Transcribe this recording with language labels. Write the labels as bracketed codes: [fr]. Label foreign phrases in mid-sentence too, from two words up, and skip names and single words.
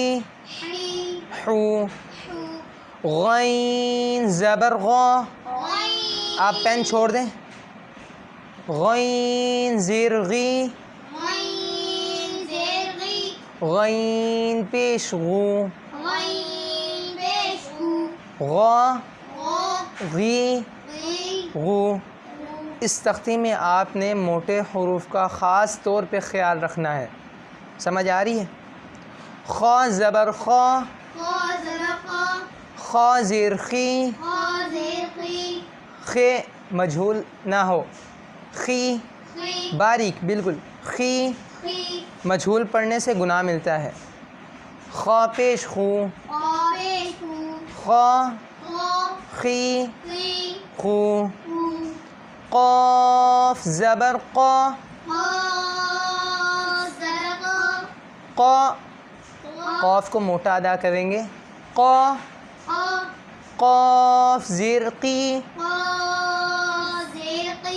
[ur] حی حو۔ حو۔ غین زبر غا، غین آپ پین چھوڑ دیں۔ غین زیر غی، غین زیر غی۔ غین پیش غو، غین پیش او۔ غا غو غی غی غو۔ غو۔ اس تختی میں آپ نے موٹے حروف کا خاص طور پہ خیال رکھنا ہے۔ سمجھ آ رہی ہے؟ خا زبر خا، خا زبر خا۔ خا زیر خی، خا زیر خی۔ خے مجہول نہ ہو، خی خی باریک بالکل، خی خی۔ مجہول پڑھنے سے گناہ ملتا ہے۔ خا پیش خو، خا پیش خو۔ خا خا خی خی خو۔ خو۔ قاف زبر قا، خا زبر قا۔ قا قا قاف کو موٹا ادا کریں گے۔ قا قا قاف زیر قی۔ قا زیر قی۔